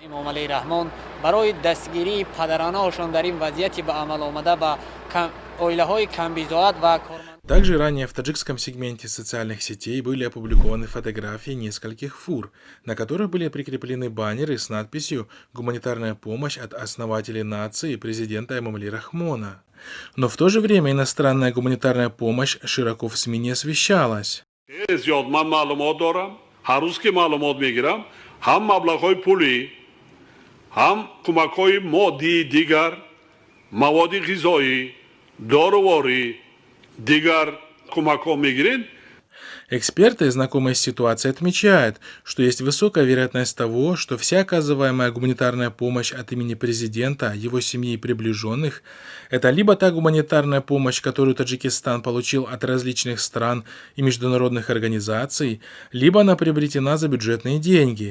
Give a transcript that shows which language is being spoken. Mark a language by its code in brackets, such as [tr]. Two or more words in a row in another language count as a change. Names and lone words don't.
[ru] Также ранее в таджикском сегменте социальных сетей были опубликованы фотографии нескольких фур, на которых были прикреплены баннеры с надписью «Гуманитарная помощь от основателей нации президента Эмомали Рахмона». Но в то же время иностранная гуманитарная помощь широко в СМИ не освещалась. [fa] دیگر کمک ها میگیرین [ru] Эксперты, знакомые с ситуацией, отмечают, что есть высокая вероятность того, что вся оказываемая гуманитарная помощь от имени президента, его семьи и приближенных – это либо та гуманитарная помощь, которую Таджикистан получил от различных стран и международных организаций, либо она приобретена за бюджетные деньги.